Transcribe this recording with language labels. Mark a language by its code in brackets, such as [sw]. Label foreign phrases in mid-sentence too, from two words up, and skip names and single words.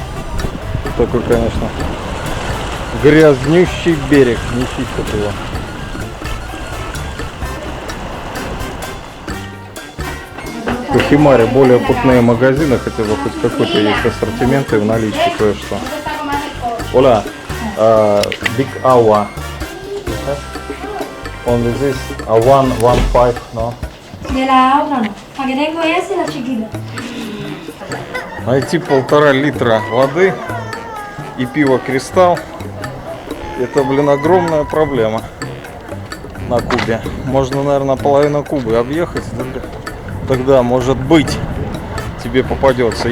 [ru] Такой, конечно, грязнющий берег. Не чисто было. В Кохимаре более путные магазины, хотя бы хоть какой-то есть ассортимент и в наличии кое-что. Hola, big awa. [en] Only this, 1.15, no? [es] De la otra no. La que tengo es la chiquita. [ru] Найти 1,5 литра воды и пиво Кристалл — это, блин, огромная проблема на Кубе. Можно, наверное, половину Кубы объехать, тогда, может быть, тебе попадется.